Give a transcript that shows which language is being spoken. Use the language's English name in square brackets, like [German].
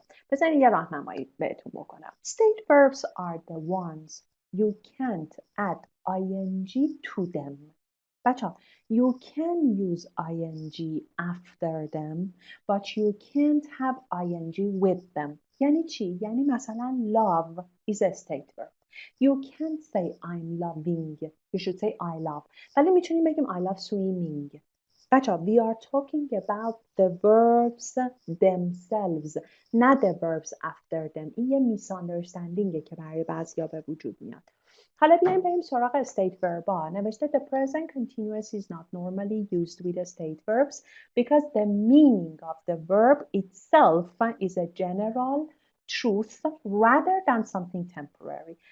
[Persian] بذارید یه راهنمایی بهتون بکنم. [English] State verbs are the ones you can't add ing to them. [Persian] بچه‌ها [English] you can use ing after them but you can't have ing with them. [Persian] یعنی چی؟ یعنی مثلا [English] love is a state verb. You can't say I'm loving. You should say I love. [Persian] ولی میتونیم بگیم [English] I love swimming. [Persian] بچه‌ها [English] we are talking about the verbs themselves not the verbs after them. [Persian] این یه misunderstandingه که برای بعضیا به وجود میاد. حالا بیایم بریم سراغ state verb ها. نوشته [English] the present continuous is not normally used with state verbs because the meaning of the verb itself is a general truth rather than something temporary.